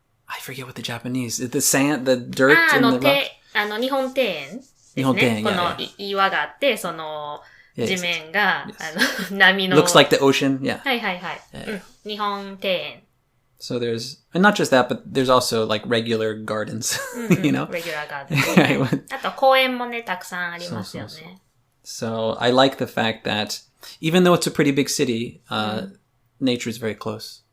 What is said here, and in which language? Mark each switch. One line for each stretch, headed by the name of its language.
English: I forget what the Japanese... The sand, the dirt and the rock?
Japanese: 日本庭園ですね。日本庭園、この
English: yeah.
Japanese: 岩があって、その
English: Yes.
Japanese: 地面が、波の。
English: Looks like the ocean, yeah.
Japanese: はいはいはい。日本庭園。
English: So there's... And not just that, but there's also like regular gardens, you know?
Japanese: レギュラーガーデン、ね。あと公園もね、たくさんありますよね。
English: So I like the fact that even though it's a pretty big city, nature is very close.